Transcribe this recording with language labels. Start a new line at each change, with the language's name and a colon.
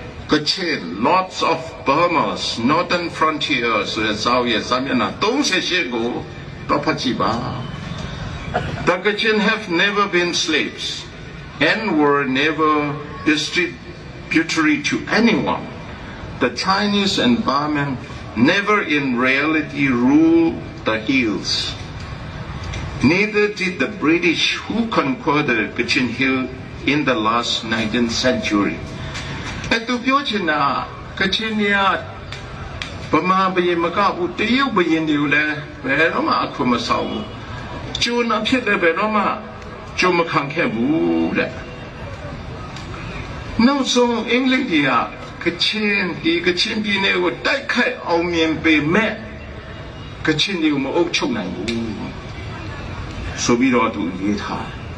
English: Kachin Lords of Burma's Northern Frontier
Burmese: ဆိုတဲ့စာအုပ်ရဲ့စာမျက်နှာ38ကိုတော့ဖတ်ကြည့်ပါ
English: The Kachin have never been slaves and were never distributary to anyone. The Chinese and Burman never in reality ruled the hills. Neither did the British who conquered the Kachin Hill in the last 19th century.
Burmese: အဲ့သူပြောချင်တာကချင်တွေကဗမာဘုရင်မကဘူးတရုတ်ဘုရင်တွေကိုလည်းဘယ်တော့မှအခုမဆောင်ဘူးကျိုးနာဖြစ်တယ်ဘယ်တော့မှကျိုးမခံခဲ့ဘူးတဲ့နောက်ဆုံးအင်္ဂလိပ်တွေကကချင်ပြည်နယ်ကိုတိုက်ခိုက်အောင်မြင်ပေမဲ့ကချင်တွေကိုမအုပ်ချုပ်နိုင်ဘူးဆိုပြီးတော့သူရေးထား